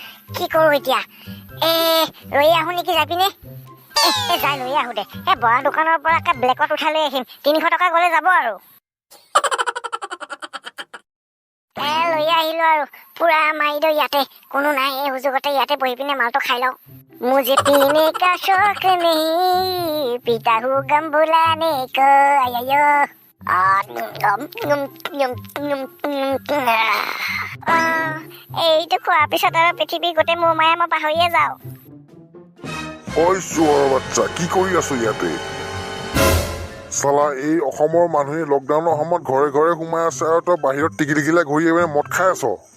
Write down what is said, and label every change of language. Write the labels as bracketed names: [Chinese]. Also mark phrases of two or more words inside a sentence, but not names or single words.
[Assamese] কি কৰো এতিয়া? লৈ আহো নেকি যাই পিনে? যাই লৈ আহো দে। বৰা দোকানৰ পৰা একে ব্লেকত উঠাই লৈ আহিম। 300 টকা গ'লে যাব আৰু। লৈ আহিলো আৰু পুৰা মাৰি দিওঁ ইয়াতে। কোনো নাই এই সুযোগতে ইয়াতে বহি পিনে মালটো খাই লওঁ। [Hindi] मुझे पीने का शौक नहीं, पीता हूँ गम भुलाने को। [Assamese] आयो এইটো খোৱাৰ পিছত আৰু পৃথিৱী গোটেই মোৰ মায়ে মই পাহৰিয়ে যাওঁ। ঐ চোৰৰ বাচ্চা, কি কৰি আছো ইয়াতে? চালা, এই অসমৰ মানুহে লকডাউনৰ সময়ত ঘৰে ঘৰে সোমাই আছে আৰু তই বাহিৰত টিকিলাই ঘূৰি আহি মদ খাই আছ।